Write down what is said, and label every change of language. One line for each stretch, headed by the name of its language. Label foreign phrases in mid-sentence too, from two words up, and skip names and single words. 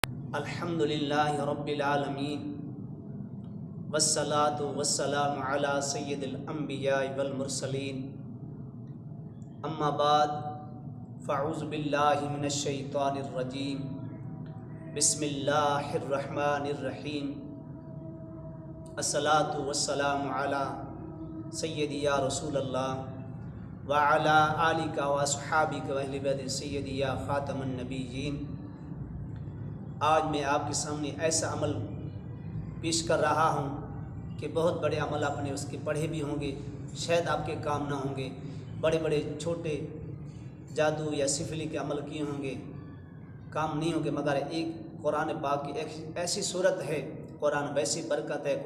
Arabic: الحمد لله رب العالمين والصلاة والسلام على سيد الأنبياء والمرسلين أما بعد فأعوذ بالله من الشيطان الرجيم بسم الله الرحمن الرحيم الصلاة والسلام على سيدي يا رسول الله وعلى آلك وأصحابك وأهل بيت سيدي يا خاتم النبيين.
Hindi: आज मैं आपके सामने ऐसा अमल पेश कर रहा हूँ कि बहुत बड़े अमल आपने उसके पढ़े भी होंगे, शायद आपके काम ना होंगे। बड़े बड़े छोटे जादू या सिफली के अमल किए होंगे, काम नहीं होंगे, मगर एक कुरान पाक की एक ऐसी सूरत है, कुरान वैसी बरकत है।